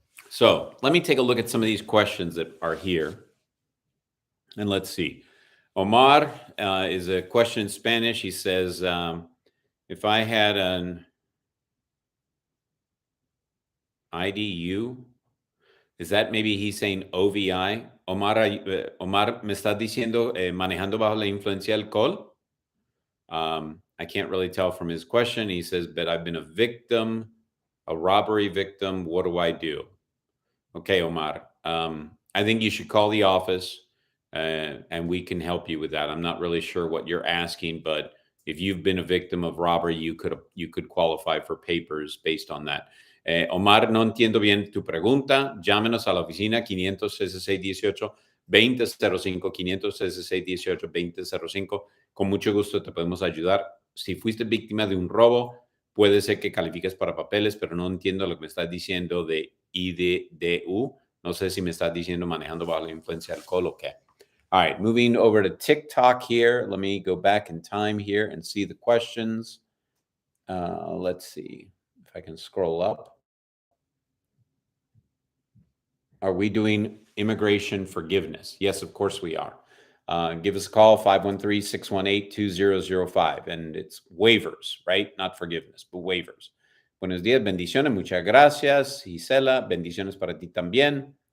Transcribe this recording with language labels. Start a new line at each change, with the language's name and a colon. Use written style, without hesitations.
English: So let me take a look at some of these questions that are here. And let's see. Omar is a question in Spanish. He says, if I had an IDU, is that maybe he's saying OVI?
Spanish: Omar, ¿me estás diciendo manejando bajo la influencia del alcohol?
English: I can't really tell from his question. He says, but I've been a victim, a robbery victim. What do I do? Okay, Omar. I think you should call the office and we can help you with that. I'm not really sure what you're asking, but if you've been a victim of robbery, you could qualify for papers based on that.
Spanish: Omar, no entiendo bien tu pregunta. Llámenos a la oficina 500-6618-2005, 500-6618-2005. Con mucho gusto te podemos ayudar. Si fuiste víctima de un robo, puede ser que califiques para papeles, pero no entiendo lo que me estás diciendo de IDDU. No sé si me estás diciendo manejando bajo la influencia del alcohol o qué.
English: All right, moving over to TikTok here. Let me go back in time here and see the questions. Let's see if I can scroll up. Are we doing immigration forgiveness? Yes, of course we are. Give us a call, 513-618-2005. And it's waivers, right? Not forgiveness, but waivers.
Spanish: Buenos días, bendiciones, muchas gracias. Gisela, bendiciones para ti también.